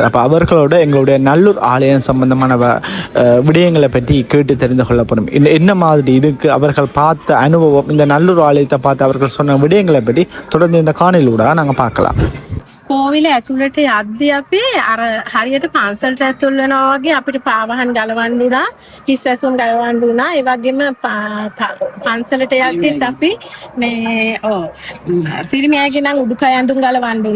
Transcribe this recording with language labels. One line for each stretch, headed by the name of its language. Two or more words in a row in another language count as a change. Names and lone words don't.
Tamil: அப்போ அவர்களோட எங்களுடைய நல்லூர் ஆலயம் சம்பந்தமான விடயங்களை பற்றி கேட்டு தெரிந்து கொள்ளப்படும். என்ன மாதிரி இருக்குது, அவர்கள் பார்த்த அனுபவம், இந்த நல்லூர் ஆலயத்தை பார்த்து அவர்கள் சொன்ன விடயங்களை பற்றி தொடர்ந்து இந்த காணொளியூடாக நாங்கள் பார்க்கலாம்.
Sinhala: කෝවිල ඇතුළට යද්දී අපි අර හරියට පන්සලට ඇතුල් වෙනවා වගේ අපිට පාවහන් ගලවන්න උනා, කිස් වැසුම් ගලවන්න උනා. ඒ වගේම පන්සලට යද්දීත් අපි මේ පිරිමි අයගේ නම් උඩුකය ඇඳුම් ගලවන්න උනා.